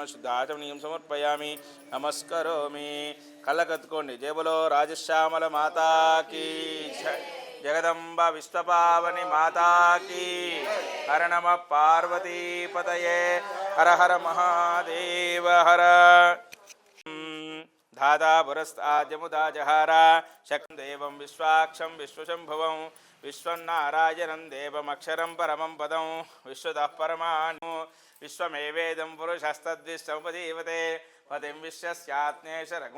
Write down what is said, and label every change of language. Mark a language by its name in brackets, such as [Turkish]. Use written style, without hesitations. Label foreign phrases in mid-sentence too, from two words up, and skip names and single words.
[Sanskrit] శుద్ధ ఆచమనీయం సమర్పయామి. నమస్కరోమి. కళ్ళకత్తుకోండి. [Hindi] जय बोलो राजश्यामला माता की जगदम्बा विश्वपावनी माता की. [Sanskrit] హర నమ పార్వతీపతయే. హర హర మహాదేవ హర. धाता पुरस्ताद्यमुदाजहार शक्ं देवं विश्वाक्षं विश्वशम्भुवं विश्वन्नारायणं देवमक्षरं परमं पदं विश्वतः परमाणु विश्वमेवेदं पुरुषस्तद्विश्वमुपजीवते पतिं विश्वस्यात्मेशरगुं